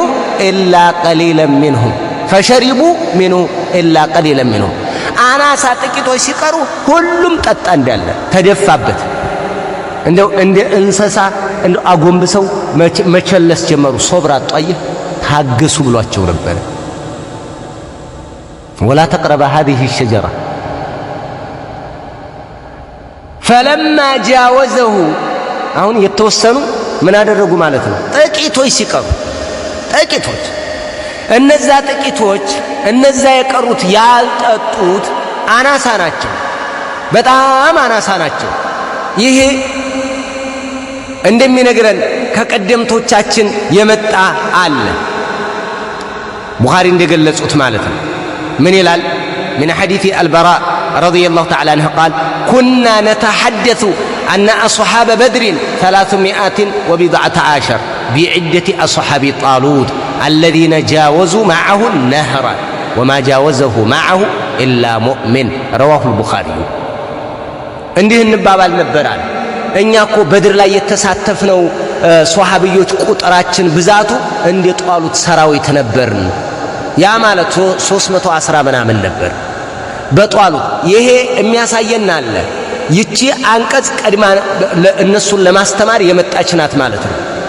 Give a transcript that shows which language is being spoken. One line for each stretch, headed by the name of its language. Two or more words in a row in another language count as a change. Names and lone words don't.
Arabic: إلا قليلا منه فشربوا منه إلا قليلا منه
Amharic: አናሳ ጥቂቶች ሲቀሩ ሁሉም ጠጣ እንዳለ ተደፋበት። እንደው እንደ እንስሳ እንደው አጎንብሰው መቸለስ ጀመሩ። ሶብር አጣየ ታገሱ ብሏቸው ነበር።
Arabic: ولا تقربا هذه الشجرة فلما جاوزه
Amharic: አሁን የተወሰኑ ምን አደረጉ ማለት ነው? ጥቂቶች ሲቀሩ ጥቂቶች እነዛ ጥቂቶች እነዛ የቀሩት ያልጠጡት አናሳ ናቸው፣ በጣም አናሳ ናቸው። ይሄ እንደሚነግረን ከቀደምቶቻችን የመጣ አለ። ቡኻሪ እንደገለጹት ማለት ነው። ምን ይላል?
Arabic: من حديث البراء رضي الله تعالى عنه قال كنا نتحدث أن أصحاب بدر 310 بعدة أصحاب طالوت الذين جاوزوا معه النهر وما جاوزه معه إلا مؤمن رواه البخاري
Amharic: እንዲህ እንባባል ነበራል። እኛ እኮ በድር ላይ የተሳተፍነው ሷሃቢዮች ቁጥራችን ብዛቱ እንደ ጧሉት ሰራዊት ነበርን። ያ ማለት 310 ምናምን ነበር በጧሉት። ይሄ የሚያሳየን አለ። ይቺ አንቀጽ ቀድማ እነሱን ለማስተማር የመጣች ናት ማለት ነው።